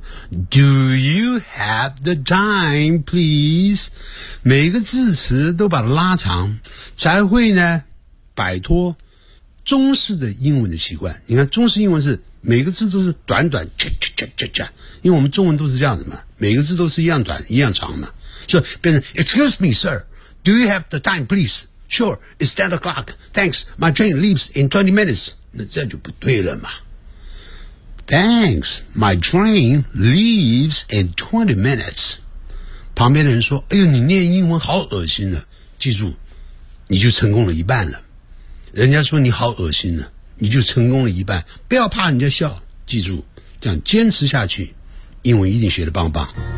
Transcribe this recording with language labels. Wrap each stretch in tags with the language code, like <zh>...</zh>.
<en>Do you have the time please</en> <zh>每个字词都把它拉长才会呢摆脱中式的英文的习惯你看中式英文是每个字都是短短恰恰恰恰恰因为我们中文都是这样子嘛每个字都是一样短一样长嘛So, 变成</zh> <en>Excuse me, sir. Do you have the time, please? Sure, it's 10 o'clock. Thanks, my train leaves in 20 minutes.</en> <zh>那这就不对了嘛。</zh> <en>Thanks, my train leaves in 20 minutes.</en> <zh>旁边的人说，哎呦，你念英文好恶心啊。记住，你就成功了一半了。人家说你好恶心啊，你就成功了一半。不要怕人家笑，记住，这样坚持下去，英文一定学得棒棒。</zh>